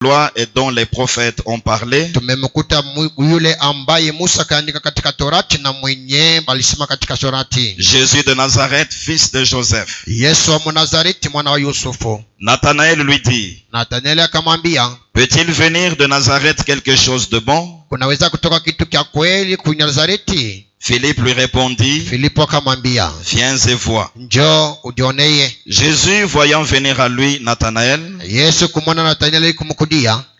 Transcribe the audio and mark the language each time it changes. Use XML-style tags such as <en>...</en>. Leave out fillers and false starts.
<fr>loi et dont les prophètes ont parlé.</fr> <sw>Tumemkuta yule ambaye Musa kaandika katika Torati na mwenye alisema katika Torati.</sw> <fr>Jésus de Nazareth, fils de Joseph.</fr> <sw>Yesu wa Nazareti mwana wa Yusufu.</sw> <fr>Nathanaël lui dit,</fr> <sw>Nathanaeli akamwambia,</sw> <fr>peut-il venir de Nazareth quelque chose de bon?</fr> <sw>kunaweza kutoka kitu kya kweli ku Nazareti?</sw> <fr>Philippe lui répondit,</fr> <sw>Filipo akamwambia,</sw> <fr>viens et vois.</fr> <sw>njoo ujionee.</sw> <fr>Jésus, voyant venir à lui Nathanaël,</fr> <sw>Yesu kumwona Nathanaeli kumkudia,</sw>